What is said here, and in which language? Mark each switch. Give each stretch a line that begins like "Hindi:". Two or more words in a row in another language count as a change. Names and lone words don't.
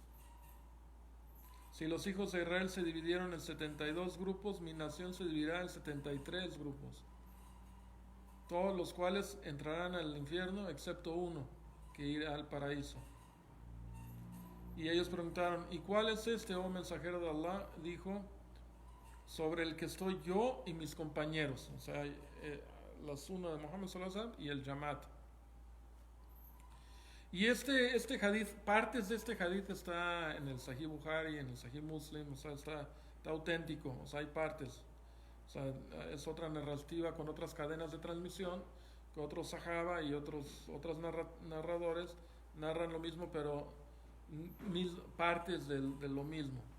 Spanish: Si los hijos de Israel se dividieron en 72 grupos, mi nación se dividirá en 73 grupos, todos los cuales entrarán al infierno excepto uno, que irá al paraíso. Y ellos preguntaron, ¿y cuál es este, oh mensajero de Allah? Dijo, sobre el que estoy yo y mis compañeros, o sea, la sunna de Muhammad
Arabic: صلى الله عليه وسلم
Spanish: y el Jamaat. Y este hadith, partes de este hadith está en el Sahih Bukhari, en el Sahih Muslim, o sea, está auténtico, o sea, hay partes. O sea, es otra narrativa con otras cadenas de transmisión, que otros sahaba y otros narradores narran lo mismo, pero partes de lo mismo.